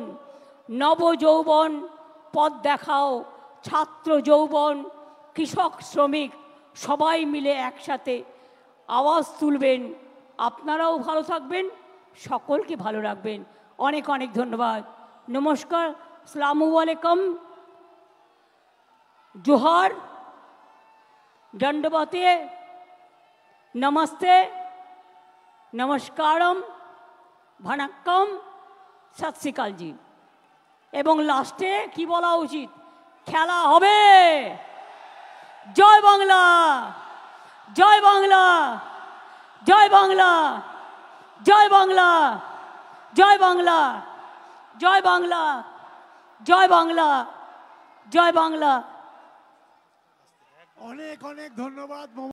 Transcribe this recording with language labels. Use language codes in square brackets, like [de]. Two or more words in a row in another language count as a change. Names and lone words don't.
[bn] নব যৌবন পথ দেখাও। ছাত্র যৌবন, কৃষক, শ্রমিক সবাই মিলে একসাথে আওয়াজ তুলবেন। আপনারাও ভালো থাকবেন, সকলকে ভালো রাখবেন। অনেক অনেক ধন্যবাদ, নমস্কার, [ar] السلام عليكم, [hi] जोहार, दंडवते, नमस्ते, नमस्कारम, वनक्कम, सत श्री अकाल जी। [bn] এবং লাস্টে কি বলা উচিত, খেলা হবে। জয় বাংলা, জয় বাংলা, জয় বাংলা, জয় বাংলা, জয় বাংলা, জয় বাংলা, জয় বাংলা, জয় বাংলা। অনেক অনেক ধন্যবাদ।